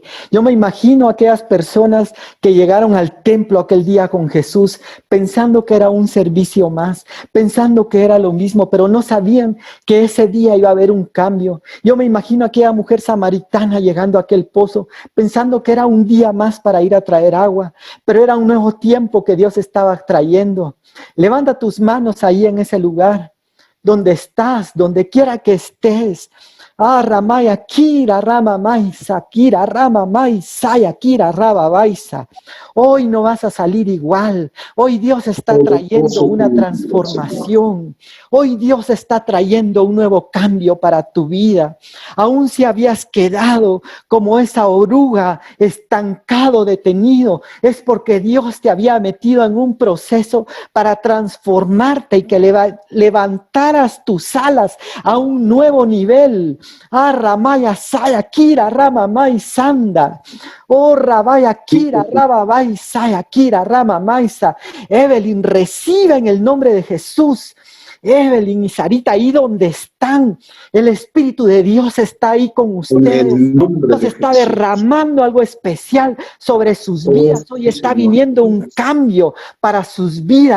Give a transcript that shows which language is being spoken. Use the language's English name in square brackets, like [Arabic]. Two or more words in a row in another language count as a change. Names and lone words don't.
[Spanish] Yo me imagino a aquellas personas que llegaron al templo aquel día con Jesús, pensando que era un servicio más, pensando que era lo mismo, pero no sabían que ese día iba a haber un cambio. Yo me imagino a aquella mujer samaritana llegando a aquel pozo, pensando que era un día más para ir a traer agua, pero era un nuevo tiempo que Dios estaba trayendo. Levanta tus manos ahí en ese lugar. donde estás, donde quiera que estés. Ah, Ramaya, Kira, Rama, Maisa, Kira, Rama, Maisa, Kira, Raba, Baisa. Hoy no vas a salir igual. Hoy Dios está trayendo una transformación. Hoy Dios está trayendo un nuevo cambio para tu vida. Aún si habías quedado como esa oruga, estancado, detenido, es porque Dios te había metido en un proceso para transformarte y que levantaras tus alas a un nuevo nivel. Ah, Ramaya, Saya, Kira, Rama, Mai, Sanda. Oh, Rabaya, Kira, Raba, Bai, Saya, Kira, Rama, Maisa. Evelyn, recibe en el nombre de Jesús. Evelyn y Sarita, ahí donde están, el Espíritu de Dios está ahí con ustedes. Dios está derramando algo especial sobre sus vidas. Hoy está viniendo un cambio para sus vidas.